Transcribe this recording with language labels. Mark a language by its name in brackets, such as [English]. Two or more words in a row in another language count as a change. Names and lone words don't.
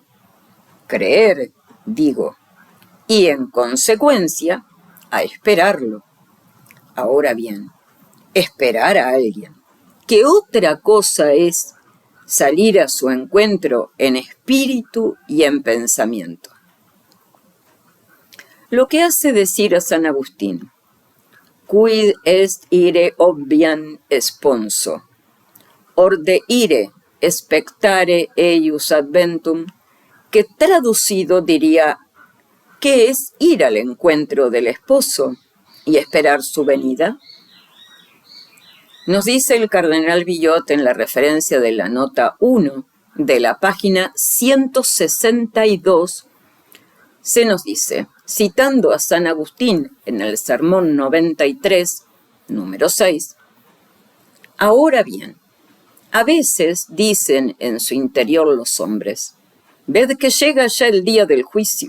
[Spanish] Creer, digo, y en consecuencia, a esperarlo. Ahora bien, esperar a alguien. ¿Qué otra cosa es salir a su encuentro en espíritu y en pensamiento? Lo que hace decir a San Agustín, [Latin] quid est ire obviam sponso, orde ire expectare eius adventum, [Spanish] que traducido diría, ¿qué es ir al encuentro del esposo y esperar su venida? Nos dice el cardenal Villot en la referencia de la nota 1 de la página 162, se nos dice, citando a San Agustín en el Sermón 93, número 6, ahora bien, a veces dicen en su interior los hombres, ved que llega ya el día del juicio.